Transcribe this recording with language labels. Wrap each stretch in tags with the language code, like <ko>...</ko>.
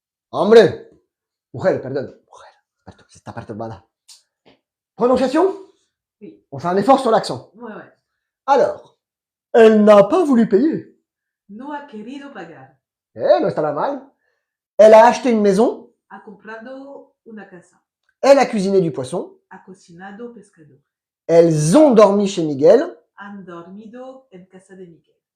<es>Hombre, mujer, perdón, mujer, está perturbada.</es> <fr>Prononciation? Oui. On fait un effort sur l'accent. Ouais, ouais. Alors, elle n'a pas voulu payer.</fr> <es>No ha querido pagar. No está nada mal.</es> <fr>Elle a acheté une maison.</fr> <es>Ha comprado una casa.</es> <fr>Elle a cuisiné du poisson.</fr> <es>Ha cocinado pescado.</es> <fr>Elles ont dormi chez Miguel.</fr> <es>Han dormido en casa de Miguel.</es>